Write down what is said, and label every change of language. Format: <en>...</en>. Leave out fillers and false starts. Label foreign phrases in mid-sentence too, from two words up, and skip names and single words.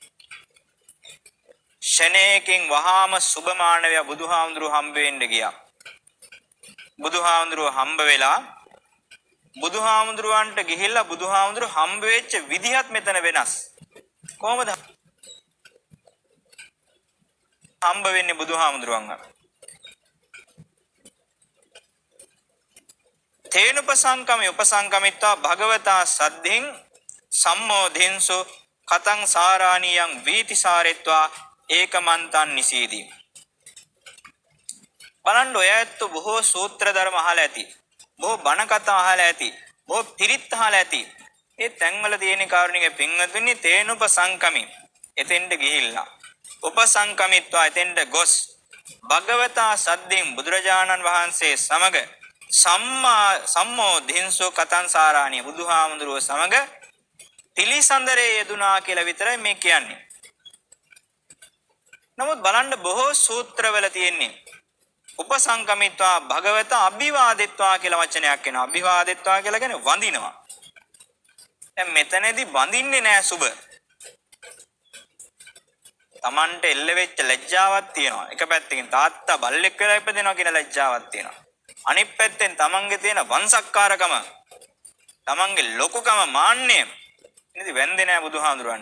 <si>ෂණේකින් වහාම සුභමානවයා බුදුහාමුදුරුව හම්බ වෙන්න ගියා. බුදුහාමුදුරුව හම්බ වෙලා බුදුහාමුදුරුවන්ට ගිහිල්ලා බුදුහාමුදුරුව හම්බ වෙච්ච විදිහත් මෙතන වෙනස්. කොහොමද හම්බ වෙන්නේ බුදුහාමුදුරුවන්ව?</si> <pi>තේනුපසංකමේ උපසංකමිත්වා භගවතා සද්ධින් සම්මෝධින්සු කතං සාරාණියං වීතිසාරෙත්වා ඒකමන්තං නිසීදී.</pi> <si>බලන්න ඔය ඇත්ත බොහෝ සූත්‍ර ධර්ම අහලා ඇති. බොහෝ බණ කතා අහලා ඇති. බොහෝ පිරිත් අහලා ඇති. ඒ තැන්වල තියෙන කාරණික පින්වතුනි තේනුපසංකමි. එතෙන්ට ගිහිල්ලා උපසංකමිත්වා එතෙන්ට ගොස්</si> <pi>භගවතා සද්දෙන්</pi> <si>බුදුරජාණන් වහන්සේ සමග</si> <pi>සම්මෝධින්සෝ කතං සාරාණිය</pi> <si>බුදුහාමුදුරුව සමග පිළිසඳරේ යෙදුනා කියලා විතරයි මේ කියන්නේ. නමුත් බලන්න බොහෝ සූත්‍රවල තියෙන්නේ</si> <pi>උපසංකමිත්වා භගවත අභිවාදෙත්වා</pi> <si>කියලා වචනයක් එනවා. අභිවාදෙත්වා කියලා කියන්නේ වඳිනවා. දැන් මෙතනදී වඳින්නේ නෑ සුබ. Tamante එල්ල වෙච්ච ලැජ්ජාවක් තියෙනවා. එක පැත්තකින් තාත්තා බල්ලෙක් වෙලා ඉපදෙනවා කියන ලැජ්ජාවක් තියෙනවා. අනිත් පැත්තෙන් තමන්ගේ තියෙන වංශක්කාරකම, තමන්ගේ ලොකුකම මාන්නය ඉතින් වැන්දේ නෑ බුදුහාමුදුරන්ට.</si>